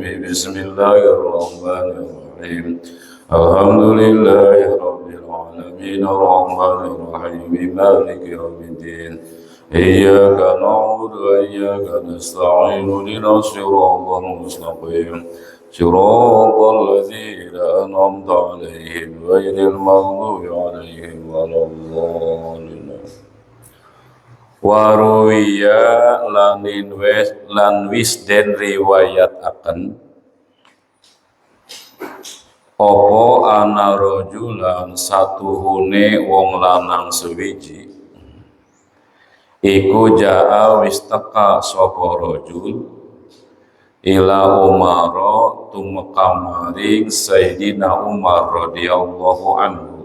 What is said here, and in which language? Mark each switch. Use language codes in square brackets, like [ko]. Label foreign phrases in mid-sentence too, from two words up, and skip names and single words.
[ar] بسم الله الرحمن الرحيم الحمد لله رب العالمين الرحمن الرحيم مالك يوم الدين. إياك نعبد وإياك نستعين اهدنا الصراط المستقيم. صراط الذين أنعمت عليهم غير المغضوب عليهم ولا الضالين. [jv] Waruwiya lan wis den riwayat akan opo [ar] أن رجلا [jv] satuhune wong lanang sewiji iku jaa wis teka sapa [ar] رجل إلى عمر [jv] tumeka maring Sayyidina Umar [ar] رضي الله عنه